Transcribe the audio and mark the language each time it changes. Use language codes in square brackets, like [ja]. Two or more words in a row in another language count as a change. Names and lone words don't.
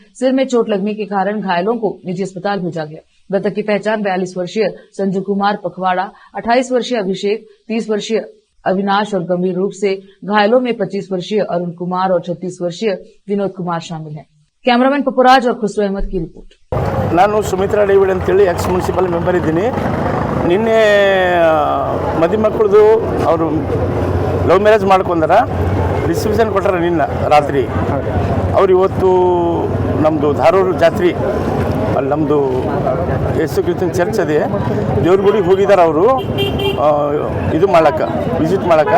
[hi] सिर में चोट लगने के कारण घायलों को निजी अस्पताल भेजा गया। मृतक की पहचान 42 वर्षीय संजू कुमार पखवाड़ा, 28 वर्षीय अभिषेक, 30 वर्षीय अविनाश और गंभीर रूप से घायलों में 25 वर्षीय अरुण कुमार और 36 वर्षीय विनोद कुमार शामिल हैं। कैमरामैन पपुराज और खुसरो अहमद की रिपोर्ट। [kn] ನಾನು ಸುಮಿತ್ರಾ ಡೇವಿಡ್ ಅಂತೇಳಿ [en] ex municipal member [kn] ಇದ್ದೀನಿ। ನಿನ್ನೆ ಮದುಮಕ್ಕಳದು ಅವರು [en] love marriage [kn] ಮಾಡ್ಕೊಂಡಾರ, ರಿಸೆಪ್ಷನ್ ಕೊಟ್ಟಾರ ನಿನ್ನ ರಾತ್ರಿ। ಅವ್ರು ಇವತ್ತು ನಮ್ಮದು ಧಾರೂರು ಜಾತ್ರೆ ಅಲ್ಲಿ ನಮ್ಮದು ಯೇಸು ಕ್ರಿಸ್ತನ ಚರ್ಚ್ ಅದೇ ದೇವ್ರ ಗುಡಿಗೆ ಹೋಗಿದ್ದಾರೆ ಅವರು ಇದು ಮಾಡಕ್ಕೆ, ವಿಸಿಟ್ ಮಾಡಕ್ಕೆ।